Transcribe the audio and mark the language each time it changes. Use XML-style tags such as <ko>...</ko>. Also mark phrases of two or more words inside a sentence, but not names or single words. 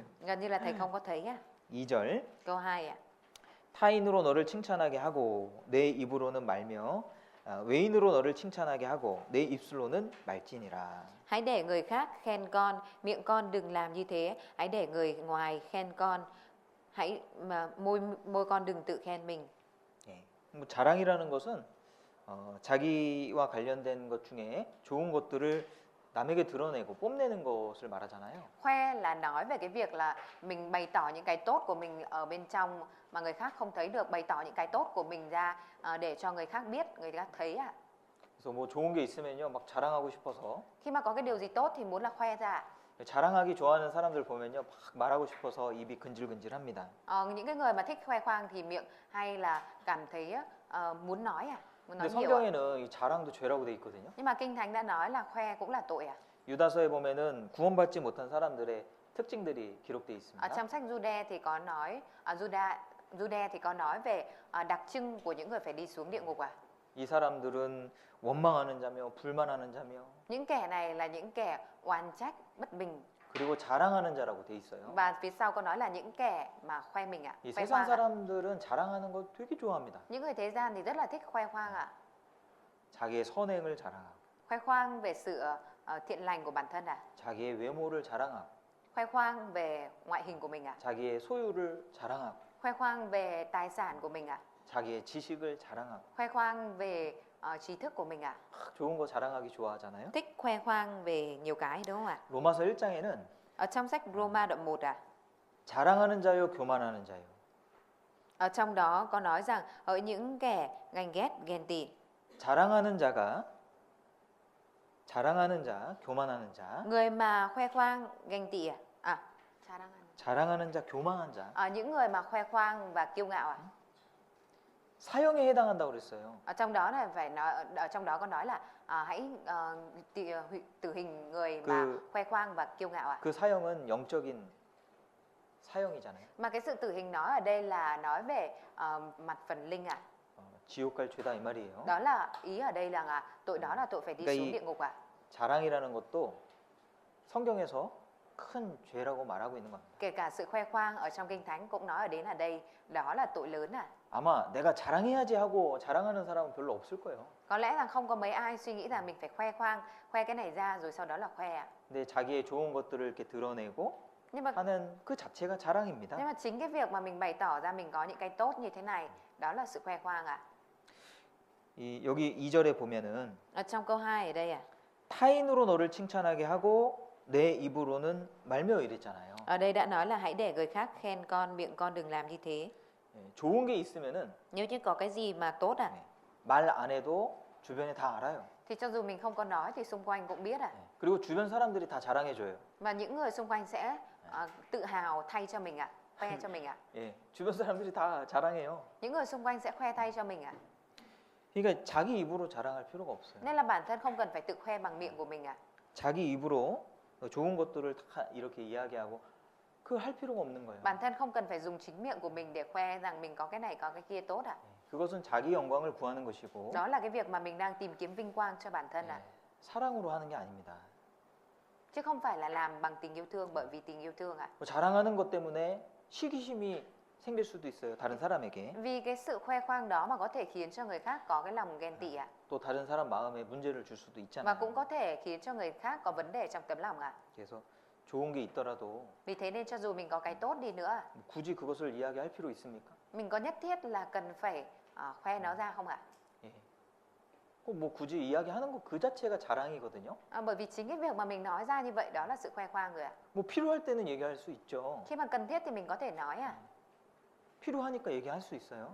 <vi>Gần như là thầy không có thấy ạ.</vi> <ko>2절</ko> <vi>Câu 2 ạ.</vi> <ko>타인으로 너를 칭찬하게 하고 내 입으로는 말며 외인으로 너를 칭찬하게 하고 내 입술로는 말지니라.</ko> <vi>Hãy để người khác khen con, miệng con đừng làm như thế. Hãy để người ngoài khen con, môi con đừng tự khen mình.</vi> <ko>예. 뭐 자랑이라는 것은 자기와 관련된 것 중에 좋은 것들을 남에게 드러내고 뽐내는 것을 말하잖아요.</ko> <vi>Khoe là nói về cái việc là mình bày tỏ những cái tốt của mình ở bên trong mà người khác không thấy được, bày tỏ những cái tốt của mình ra để cho người khác biết, người khác thấy ạ.</vi> <ko>그래서 뭐 좋은 게 있으면요 막 자랑하고 싶어서</ko> <vi>Khi mà có cái điều gì tốt thì muốn là khoe ra ạ.</vi> <ko>자랑하기 좋아하는 사람들 보면요 막 말하고 싶어서 입이 근질근질합니다.</ko> <vi>Những cái người mà thích khoe khoang thì miệng hay là cảm thấy muốn nói muốn nói</vi> <ko>근데</ko> <vi>nhiều ạ.</vi> <ko>성경에는 이 자랑도 죄라고 돼 있거든요.</ko> <vi>Nhưng mà Kinh Thánh đã nói là khoe cũng là tội ạ.</vi> <ko>유다서에 보면은 구원받지 못한 사람들의 특징들이 기록돼 있습니다.</ko> <vi>Ở trong sách Jude thì có nói Jude thì có nói về đặc trưng của những người phải đi xuống địa ngục ạ.</vi> <ko>이 사람들은 원망하는 자며 불만하는 자며</ko> <vi>Những kẻ này là những kẻ oán trách, bất bình.</vi> <ko>그리고 자랑하는 자라고 돼 있어요.</ko> <vi>Và phía sau có nói là những kẻ mà khoe mình ạ,</vi> <ko>이</ko> <vi>khoe</vi> <ko>세상</ko> <vi>khoang ạ.</vi> <ko>사람들은 자랑하는 거 되게 좋아합니다.</ko> <vi>Những người thế gian thì rất là thích khoe khoang ạ.</vi> <ko>자기의 선행을 자랑하고</ko> <vi>Khoe khoang về sự thiện lành của bản thân ạ.</vi> <ko>자기의 외모를 자랑하고</ko> <vi>Khoe khoang về ngoại hình của mình ạ.</vi> <ko>자기의 소유를 자랑하고</ko> <vi>Khoe khoang về tài sản của mình ạ.</vi> <ko>자기의 지식을 자랑하고</ko> <vi>Khoe khoang về trí thức của mình ạ.</vi> <ko>좋은 거 자랑하기 좋아하잖아요.</ko> <vi>Thích khoe khoang về nhiều cái đúng không ạ?</vi> <ko>로마서 1장에는</ko> <vi>Ở trong sách Roma đoạn 1 ạ,</vi> <ko>자랑하는 자요 교만하는 자요.</ko> <vi>ở trong đó có nói rằng ở những kẻ ganh ghét, ghen tị,</vi> <ko>자랑하는 자, 교만하는 자.</ko> <vi>người mà khoe khoang, ganh tị</vi> <ko>자랑하는 자, 교만한 자.</ko> <vi>những người mà khoe khoang và kiêu ngạo ạ.</vi> <ko>사형에 해당한다고 그랬어요.</ko> <vi>Ở trong đó là phải nói, ở trong đó có nói là hãy tử hình người mà khoe khoang và kiêu ngạo ạ.</vi> <ko>그 사형은 영적인 사형이잖아요.</ko> <vi>Mà cái sự tử hình nói ở đây là nói về mặt phần linh ạ.</vi> <ko>지옥 갈 죄다 이 말이에요.</ko> <vi>Đó là ý ở đây là tội đó là tội phải đi</vi> <ko>그러니까</ko> <vi>xuống</vi> <ko>이</ko> <vi>địa ngục ạ.</vi> <ko>자랑이라는 것도 성경에서 큰 죄라고 말하고 있는 겁니다.</ko> <vi>Kể cả sự khoe khoang ở trong Kinh Thánh cũng nói ở đến ở đây đó là tội lớn ạ.</vi> <ko>아마 내가 자랑해야지 하고 자랑하는 사람은 별로 없을 거예요.</ko> <vi>Có lẽ rằng không có mấy ai suy nghĩ rằng mình phải khoe khoang, khoe cái này ra rồi sau đó là khoe ạ.</vi> <ko>근데 자기의 좋은 것들을 이렇게 드러내고</ko> <vi>Nhưng mà</vi> <ko>하는 그 자체가 자랑입니다.</ko> <vi>chính cái việc mà mình bày tỏ ra mình có những cái tốt như thế này, đó là sự khoe khoang ạ.</vi> <ko>여기 2절에 보면은</ko> <vi>Ở trong câu 2 ở đây ạ.</vi> <ko>타인으로 너를 칭찬하게 하고 내 입으로는 말며 이랬잖아요.</ko> <vi>Ở đây đã nói là hãy để người khác khen con, miệng con đừng làm như thế.</vi> <ko>좋은 게 있으면은</ko> <vi>Nếu như có cái gì mà tốt ạ,</vi> <ko>말 안 해도 주변에 다 알아요.</ko> <vi>thì cho dù mình không có nói thì xung quanh cũng biết ạ.</vi> <ko>그리고 주변 사람들이 다 자랑해 줘요.</ko> <vi>Và những người xung quanh sẽ tự hào thay cho mình ạ, khoe cho mình ạ.</vi> <ko>예, 주변 사람들이 다 자랑해요.</ko> <vi>Những người xung quanh sẽ khoe thay cho mình ạ.</vi> <ko>그러니까 자기 입으로 자랑할 필요가 없어요.</ko> <vi>Nên là bản thân không cần phải tự khoe bằng miệng của mình ạ.</vi> <ko>자기 입으로 좋은 것들을 다 이렇게 이야기하고 그거 할 필요가 없는 거예요.</ko> <vi>Bản thân không cần phải dùng chính miệng của mình để khoe rằng mình có cái này có cái kia tốt ạ.</vi> <ko>그것은 자기 영광을 구하는 것이고</ko> <vi>Đó là cái việc mà mình đang tìm kiếm vinh quang cho bản thân ạ.</vi> <ko>사랑으로 하는 게 아닙니다.</ko> <vi>Chứ không phải là làm bằng tình yêu thương bởi vì tình yêu thương ạ.</vi> <ko>뭐 자랑하는 것 때문에 시기심이 생길 수도 있어요. 다른 사람에게.</ko> <vi>Vì cái sự khoe khoang đó mà có thể khiến cho người khác có cái lòng ghen tị ạ.</vi> <ko>또 다른 사람 마음에 문제를 줄 수도</ko> <vi>Và</vi> <ko>있잖아요.</ko> <vi>cũng có thể khiến cho người khác có vấn đề trong tấm lòng ạ.</vi> <ko>그래서 좋은 게 있더라도</ko> <vi>Vì thế nên cho dù mình có cái tốt đi nữa,</vi> <ko>굳이 그것을 이야기할 필요 있습니까?</ko> <vi>mình có nhất thiết là cần phải khoe nó ra không ạ?</vi> <ko>예. 꼭뭐 굳이 이야기하는 거 그 자체가 자랑이거든요.</ko> <vi>Bởi vì chính cái việc mà mình nói ra như vậy đó là sự khoe khoang rồi ạ.</vi> <ko>뭐 필요할 때는 얘기할 수 있죠.</ko> <vi>Khi mà cần thiết thì mình có thể nói ạ.</vi> <ko>필요하니까 얘기할 수 있어요.</ko>